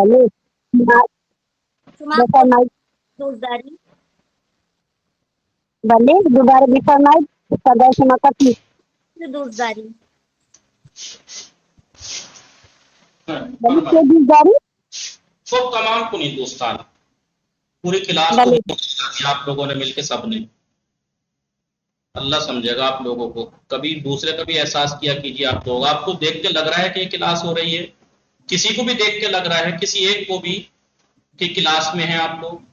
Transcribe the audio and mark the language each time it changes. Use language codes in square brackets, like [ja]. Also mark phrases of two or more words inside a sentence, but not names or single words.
[fa] بله بفرمایید دوست داری بله دوباره بفرمایید صدای شما کسی دوست داری بله چه دوست داری [ur] سب تمام کنی دوستان پوری کلاس کو آپ لوگوں نے مل کے سب نے اللہ سمجھے گا آپ لوگوں کو. کبھی دوسرے کا بھی احساس کیا کیجیے آپ لوگ. آپ کو دیکھ کے لگ رہا ہے کہ یہ کلاس ہو رہی ہے, کسی کو بھی دیکھ کے لگ رہا ہے, کسی ایک کو بھی کہ کلاس میں ہیں آپ لوگ.